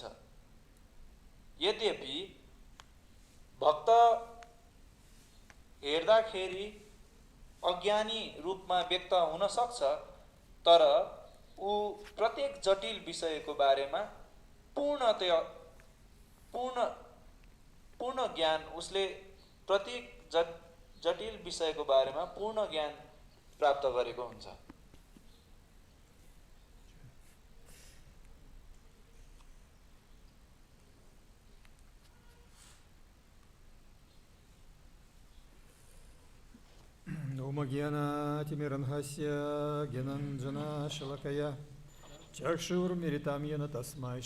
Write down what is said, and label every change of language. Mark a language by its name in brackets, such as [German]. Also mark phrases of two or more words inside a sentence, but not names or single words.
[Nepali] यद्यपि भक्त हेर्दाखेरि अज्ञानी रूपमा व्यक्त हुन सक्छ तर ऊ प्रत्येक जटिल विषयको बारेमा पूर्ण ज्ञान उसले प्रत्येक जटिल विषयको बारेमा पूर्ण ज्ञान प्राप्त गरेको हुन्छ। [Sanskrit] ॐ ज्ञानतिमिरान्धस्य ज्ञानाञ्जनशलाकया चक्षुर्मिरितम् येन तस्मै